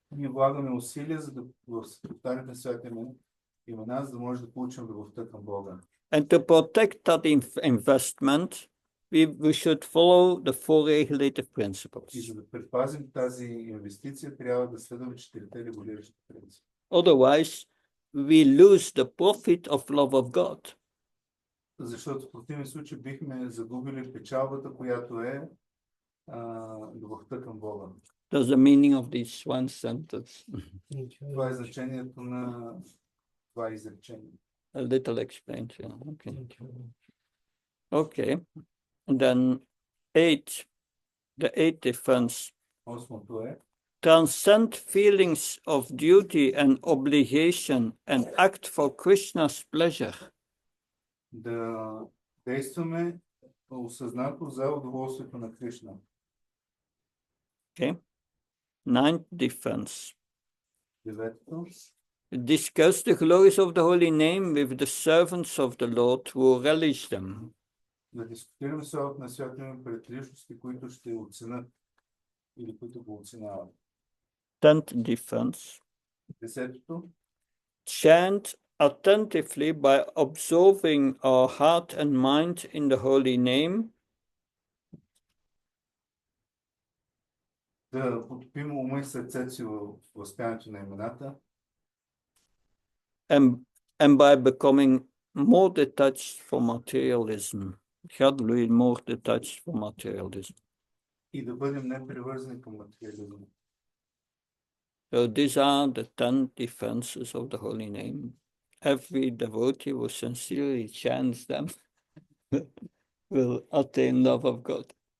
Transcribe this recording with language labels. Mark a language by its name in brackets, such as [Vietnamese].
[Bulgarian] Ние влагаме усилия, за да в повтаряме свят имена, за да може да получим любовта към Бога. [English] And to protect that investment, we should follow the four regulative [Bulgarian] И [English] principles. [Bulgarian] за да предпазим тази инвестиция, трябва да следваме четирите регулиращи принципи. [English] Otherwise, we lose the profit of love of God. [Bulgarian] Защото в противен случай бихме загубили печалбата, която е любовта към Бога. [English] That's the meaning of this one sentence. [Bulgarian] Това е значението на това изречение. [English] A little explained here. Okay. Okay. And then the eighth difference. [Bulgarian] Осмото е [English] Transcend feelings of duty and obligation and act for Krishna's pleasure. [Bulgarian] да действаме осъзнато за удоволствието на Кришна. [English] Okay. Ninth difference. [Bulgarian] Деветото. [English] Discuss the glories of the holy name with the servants of the Lord who relish them. [Bulgarian] Да дискутираме славата на святото име пред личности, които ще оценят или които го оценяват. [English] Tenth difference. [Bulgarian] Десетото. [English] Chant attentively by absorbing our heart and mind in the holy name. [Bulgarian] Да потопим ума и сърцето си в възпяването на имената. [English] And by becoming more detached from materialism. Gradually more detached from materialism. [Bulgarian] И да бъдем непривързани към материализма. [English] So these are the 10 defenses of the holy name. Every devotee who sincerely chants them will attain love of God.